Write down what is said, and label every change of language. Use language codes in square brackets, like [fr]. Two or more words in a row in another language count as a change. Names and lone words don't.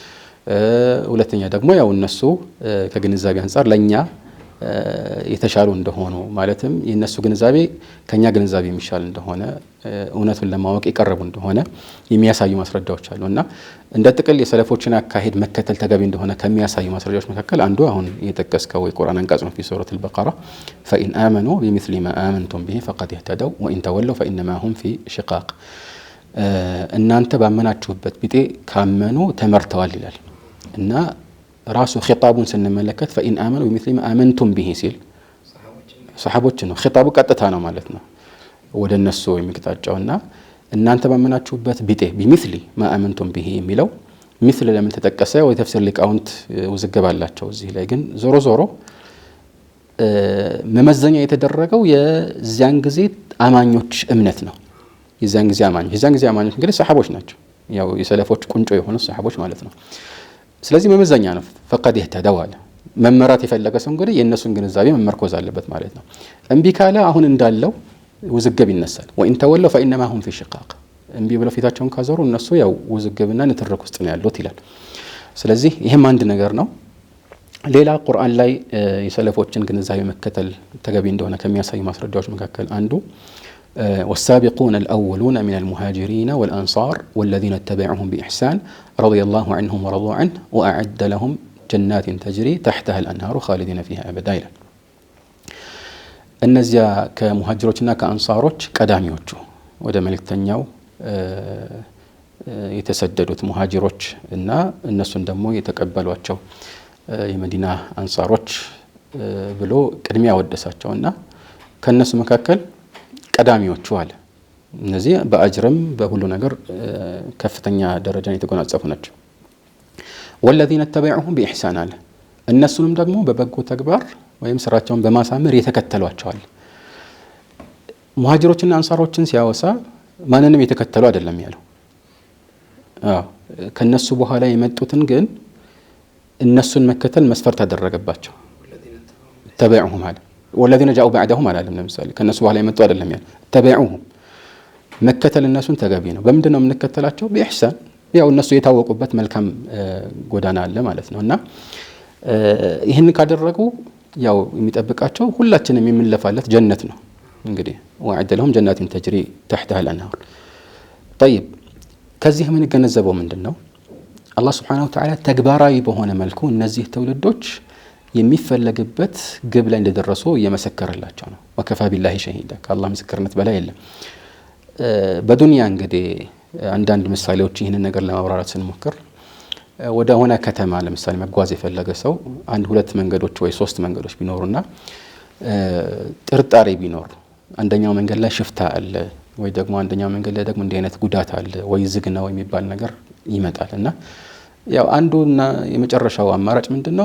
[am] ሁለተኛ ደግሞ ያው እነሱ ከግንዛቤ አንፃር ለኛ የተሻሉ እንደሆኑ ማለትም የነሱ ግንዛቤ ከኛ ግንዛቤ የሚሻል እንደሆነ እውነቱን ለማወቅ የቀረቡ እንደሆነ የሚያሳዩ ማስረጃዎች አሉና እንደ ጥቅል የሰለፎችን አካሄድ መከተል ተገቢ እንደሆነ ከሚያሳዩ ማስረጃዎች መካከል አንዱ አሁን የጠቀስከው የቁርአን አንቀጽ ነው። [ar] في سورة البقرة فإن آمنوا بمثل ما آمنتم به فقد اهتدوا وإن تولوا فإنما هم في شقاق [am] እናንተ ባመናችሁበት ቢጤ ካመኑ ተመርተዋል ይላል እና ራሱ ኺጣቡን ስንመለከት [ar] فإن آمنوا بمثل ما آمنتم به [am] ሲል ሰሃቦች ነው። ኺጣቡ ቀጥታ ነው ማለት ነው ወደ እነሱ የሚቀጣጫውና እናንተ ባመናችሁበት ቢጤ [ar] بمثل ما آمنتم به [am] የሚለው مثل ለምን ተጠቀሰ ወይ ተፍሲር ሊቃውንት ውዝግብ አላቸው። እዚህ ላይ ግን ዞሮ ዞሮ መመዘኛ የተደረገው የዚያን ጊዜ አማኞች እምነት ነው። የዚያን ጊዜ አማኞች እንግዲህ ሰሃቦች ናቸው። ያው የሰለፎች ቁንጮ የሆኑ ሰሃቦች ማለት ነው። ስለዚህ መመዘኛ ነው። [ar] فقد اهتدوا [am] አለ። መመራት የፈለገ ሰው እንግዲህ የእነሱን ግንዛቤ መመርኮዝ አለበት ማለት ነው። እምቢ ካለ አሁን እንዳለው ውዝግብ ይነሳል። وإن [ar] تولوا فإنما هم في شقاق [am] እምቢ ብለው ፊታቸውን ካዞሩ እነሱ ያው ውዝግብና ንትርክ ውስጥ ነው ያሉት ይላል። ስለዚህ ይሄም አንድ ነገር ነው። ሌላ ቁርአን ላይ የሰለፎችን ግንዛቤ መከተል ተገቢ እንደሆነ ከሚያሳዩ ማስረጃዎች መካከል አንዱ [ar] والسابقون الأولون من المهاجرين والأنصار والذين اتبعوهم بإحسان رضي الله عنهم ورضوا عنه وأعد لهم جنات تجري تحتها الأنهار خالدين فيها أبدا [am] ይላል። እነዚያ ከሙሃጅሮችና ከአንሳሮች ቀዳሚዎቹ ወደ መልእክተኛው የተሰደዱት ሙሃጅሮች እና እነሱን ደግሞ የተቀበሏቸው የመዲና አንሳሮች ብሎ ቅድሚያ ወደሳቸውና ከነሱ መካከል ቀዳሚዎቹ አለ። እነዚህ በአጅርም በሁሉ ነገር ከፍተኛ ደረጃን የተጎናጸፉ ናቸው። [ar] والذين اتبعوهم بإحسان [am] አለ። እነሱንም ደግሞ በበጎ ተግባር ወይም ስራቸውን በማሳመር የተከተሏቸዋል። ሙሃጅሮችና አንሳሮችን ሲያወሳ ማንንም የተከተሉ አይደለም ያለው። ከነሱ በኋላ የመጡትን ግን እነሱን መከተል መስፈርት አደረገባቸው። ተበዑሁም አለ። [ar] والذين جاءوا بعدهم [am] አላለም። ለምሳሌ ከነሱ በኋላ የመጡ አይደለም ያለው። ተበዑሁም መከተል እነሱን ተገቢ ነው። በምንድነው የምንከተላቸው? በኢህሳን ያው እነሱ የታወቁበት መልካም ጎዳና አለ ማለት ነውና ይህን ካደረጉ ያው የሚጠብቃቸው ሁላችንም የምንለፋለት ጀነት ነው። እንግዲህ [ar] وعد لهم جنات تجري تحتها الأنهار. [am] طيب ከዚህ ምን ገነዘበው ምንድነው? አላህ [ar] سبحانه و تعالى [am] ተግባራዊ በሆነ መልኩ እነዚህ ትውልዶች የሚፈለግበት ግብ ላይ እንደደረሱ እየመሰከረላቸው ነው። [ar] وكفى بالله شهيدا [am] ከአላህ ምስክርነት በላይ የለም። በዱንያ እንግዲህ አንዳንድ ምሳሌዎች ይህንን ነገር ለማብራራት ስንሞክር ወደ ሆነ ከተማ ለምሳሌ መጓዝ የፈለገ ሰው አንድ ሁለት መንገዶች ወይ ሶስት መንገዶች ቢኖሩና ጥርጣሬ ቢኖር አንደኛው መንገድ ላይ ሽፍታ አለ ወይ ደግሞ አንደኛው መንገድ ላይ ደግሞ እንዲህ አይነት ጉዳት አለ ወይ ዝግ ነው የሚባል ነገር ይመጣልና ያው አንዱና የመጨረሻው አማራጭ ምንድነው?